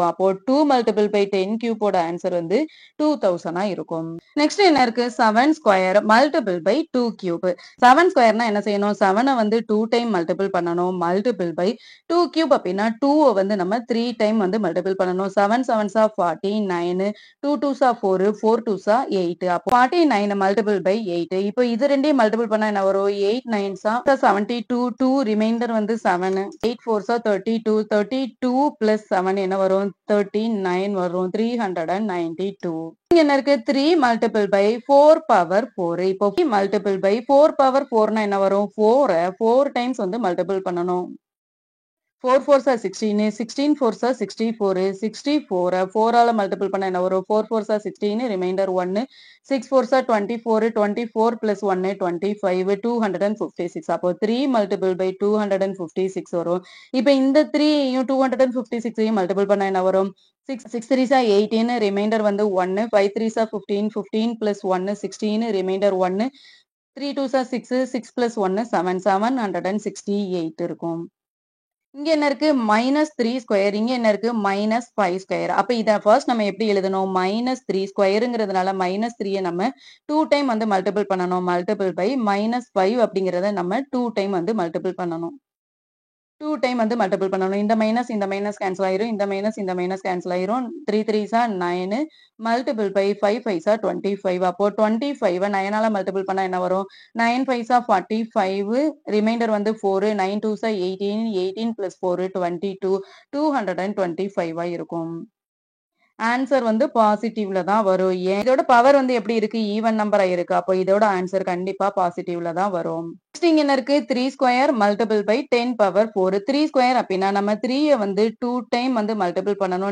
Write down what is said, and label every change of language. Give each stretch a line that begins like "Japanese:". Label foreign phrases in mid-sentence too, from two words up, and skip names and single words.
Tamil: அப்போ 2
English: multiple by
Tamil: 10
English: cube answer
Tamil: வந்து 2000 இருக்கும். நெக்ஸ்ட் என்ன இருக்கு?
English: 7 square multiple by 2 cube.
Tamil: 7 ஸ்கொயர்னா என்ன செய்யணும்? 7 வந்து 2
English: time multiple
Tamil: பண்ணணும்.
English: multiple by 2 cube
Tamil: அப்படின்னா 2 வந்து நம்ம 3 டைம் வந்து மல்டிபிள் பண்ணணும்.
English: 7 7s are 49, 2 2s are 4, 4 2s are 8.
Tamil: அப்போ 49
English: multiple by
Tamil: 8. இப்போ இது ரெண்டையும் மல்டிபிள் பண்ணா என்ன வரும்?
English: 8 9s are 72,
Tamil: 2 ரிமைண்டர் வந்து 7,
English: 8 4s are 32, 32 plus 7
Tamil: என்ன வரும்? 39 வரும். 392. இங்க என்ன இருக்கு?
English: 3 multiple by 4 power 4.
Tamil: இப்போ 3 மல்டிபிள் பை 4 பவர் 4னா என்ன வரும்? 4 4 டைம்ஸ் வந்து மல்டிபிள் பண்ணணும்.
English: 4 4s are 16, 16 4s are 64,
Tamil: 64 4 ஆல மல்டிபிள் பண்ணா என்ன வரும்?
English: 4 4s are 16, ரிமைண்டர் 1, 6 4s are 24, 24 plus 1 25, 256.
Tamil: அப்போ 3
English: multiple by
Tamil: 256 வரும். இப்போ இந்த 3யும் 256ஐயும் மல்டிபிள் பண்ணா என்ன வரும்?
English: 6 3s are 18, ரிமைண்டர் வந்து 1, 5 3s are 15, 15 plus 1 16, ரிமைண்டர் 1, 3 2s are 6, 6 plus 1 7, 768 இருக்கும்.
Tamil: இங்க என்ன இருக்கு? -3 ஸ்கொயர். இங்க என்ன இருக்கு? -5 ஸ்கொயர். அப்ப இத ஃபர்ஸ்ட் நம்ம எப்படி எழுதணும்? -3 ஸ்கொயர்ங்கிறதுனால -3 நம்ம 2 டைம் வந்து மல்டிபிள் பண்ணணும்.
English: multiple by
Tamil: -5 அப்படிங்கிறத நம்ம 2 டைம் வந்து மல்டிபிள் பண்ணணும். 2 டைம் வந்து மல்டிபிள் பண்ணணும். இந்த
English: minus cancel
Tamil: ஆயிரும். இந்த
English: minus cancel
Tamil: ஆயிரும்.
English: 3 3s are 9 multiple by 5 5s are 25.
Tamil: அப்போ 25 9ஆல மல்டிபிள் பண்ணா என்ன வரும்?
English: 9 5s are 45,
Tamil: ரிமைண்டர் வந்து 4,
English: 9 2s are 18, 18 plus 4 22,
Tamil: 225 இருக்கும். ஆன்சர் வந்து பாசிட்டிவ்ல தான் வரும். ஏன்? இதோட பவர் வந்து எப்படி இருக்கு?
English: even number
Tamil: இருக்கு. அப்போ இதோட ஆன்சர் கண்டிப்பா பாசிட்டிவ்ல தான் வரும். நெக்ஸ்ட் இங்க என்ன இருக்கு?
English: 3 square multiple by 10 power 4.
Tamil: 3 ஸ்கொயர் அப்படின்னா நம்ம 3ய வந்து 2 டைம் வந்து மல்டிபிள் பண்ணணும்.